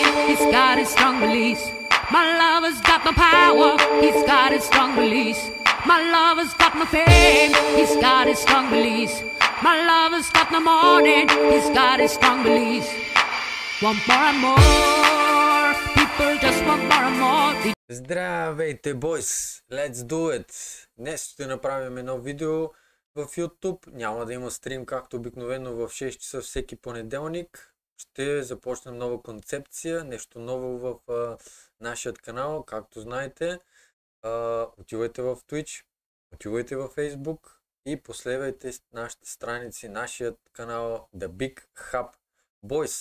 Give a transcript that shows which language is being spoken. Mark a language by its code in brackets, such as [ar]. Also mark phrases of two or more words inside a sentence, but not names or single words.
[en] he's got his strong beliefs. My lover's got my power, he's got his strong beliefs. My lover's got my fame, he's got his strong beliefs. My lover's got my morning, he's got his strong beliefs. Want more and more, people just want more and more. [bg] Здравейте, бойс! [en] Let's do it! [bg] Днес ще направим едно видео в YouTube. Няма да има стрим, както обикновено в 6 часа всеки понеделник. Ще започнем нова концепция, нещо ново в нашия канал. Както знаете, отивайте в Twitch, отивайте в Facebook и последвайте нашите страници, нашият канал The Big Hub Boys.